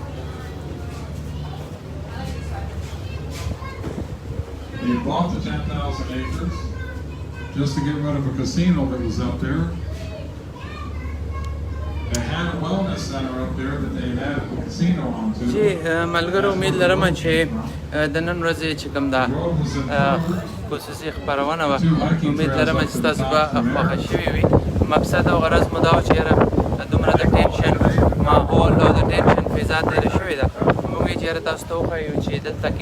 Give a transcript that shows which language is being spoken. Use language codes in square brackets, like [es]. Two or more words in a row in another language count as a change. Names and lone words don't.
[en] He bought the 10,000 acres just to get rid of a casino that was up there. They had a wellness center up there that they had a casino onto. [ps] چې ملګرو امید لرم چې د نن ورځې چې کوم دا خصوصي خپرونه وه امید لرم چې ستاسو به خوښه شوې وي مقصد او غرض مو دا و چې یاره دومره د ټینشن ماحول او د ټینشن فضا تېره شوې ده موږ یې چې یاره تاسو ته وښیو چې دلته کې